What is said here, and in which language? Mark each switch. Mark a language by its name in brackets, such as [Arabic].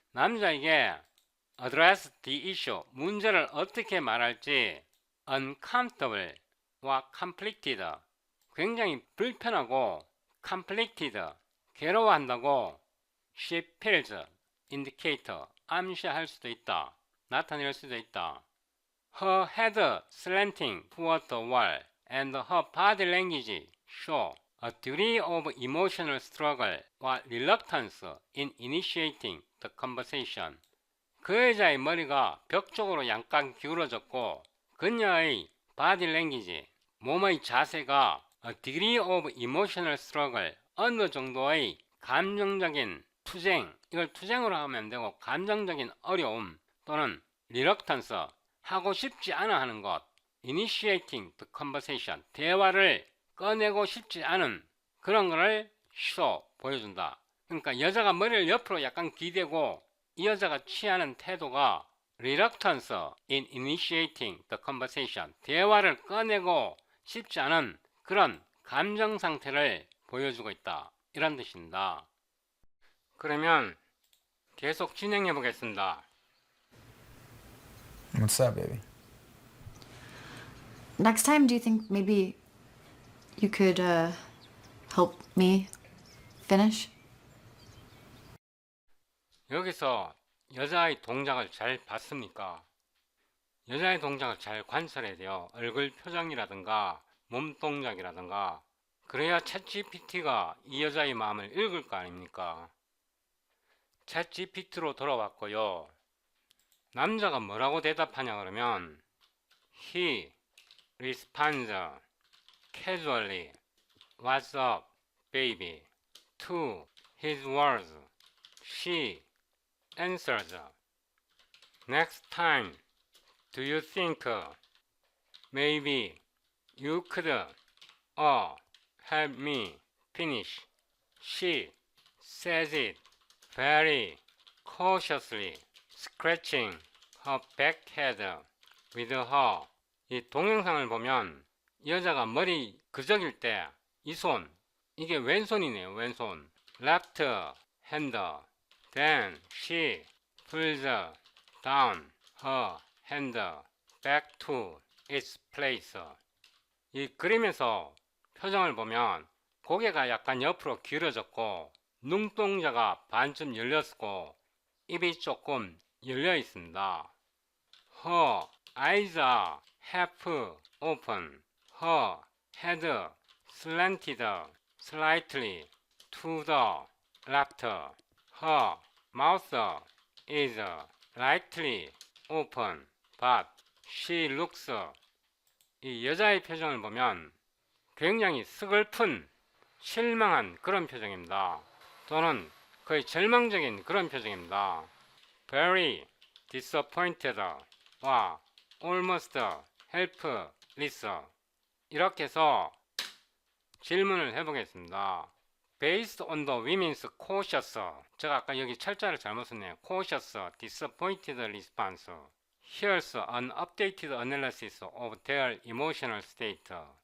[Korean] 남자에게 [English] address the issue, [Korean] 문제를 어떻게 말할지 [English] uncomfortable or conflicted, [Korean] 굉장히 불편하고 conflicted, 괴로워한다고 [English] she feels indicate, [Korean] 암시할 수도 있다. 나타낼 수도 있다. [English] Her head slanting toward the wall and her body language show a degree of emotional struggle or reluctance in initiating the conversation. [Korean] 그 여자의 머리가 벽 쪽으로 약간 기울어졌고 그녀의 [English] body language, [Korean] 몸의 자세가 [English] a degree of emotional struggle, [Korean] 어느 정도의 감정적인 투쟁, 이걸 투쟁으로 하면 안 되고 감정적인 어려움 또는 reluctance, 하고 싶지 않아 하는 것, [English] initiating the conversation, [Korean] 대화를 꺼내고 싶지 않은 그런 거를 show, 보여준다. 그러니까 여자가 머리를 옆으로 약간 기대고 이 여자가 취하는 태도가 [English] reluctance in initiating the conversation, [Korean] 대화를 꺼내고 싶지 않은 그런 감정 상태를 보여주고 있다. 이런 뜻입니다. 그러면 계속 진행해 보겠습니다. [English] What's up, baby? Next time, do you think maybe you could help me finish? [Korean] 여기서 여자의 동작을 잘 봤습니까? 여자의 동작을 잘 관찰해야 돼요. 얼굴 표정이라든가 몸 동작이라든가. 그래야 챗GPT가 이 여자의 마음을 읽을 거 아닙니까? 챗GPT로 돌아왔고요. 남자가 뭐라고 대답하냐 그러면 [English] He responds casually, What's up, baby? To his words, she answers, Next time, do you think maybe you could help me finish? She says it very cautiously, scratching her back head with her. [Korean] 이 동영상을 보면 여자가 머리 그저길 때 이 손, 이게 왼손이네요. [English] 왼손. left hand. Then she pulls down her hand back to its place. [Korean] 이 그림에서 표정을 보면 고개가 약간 옆으로 기울어졌고 눈동자가 반쯤 열렸고 입이 조금 열려 있습니다. [English] Her eyes are half open. Her head slanted slightly to the left. Her mouth is lightly open, but she looks. [Korean] 이 여자의 표정을 보면 굉장히 스글픈, 실망한 그런 표정입니다. 또는 거의 절망적인 그런 표정입니다. [English] Very disappointed 와 almost helpless. [Korean] 이렇게 해서 질문을 해보겠습니다. [English] Based on the women's cautious, [Korean] 제가 아까 여기 철자를 잘못 썼네요. [English] Cautious, disappointed response. Here's an updated analysis of their emotional state.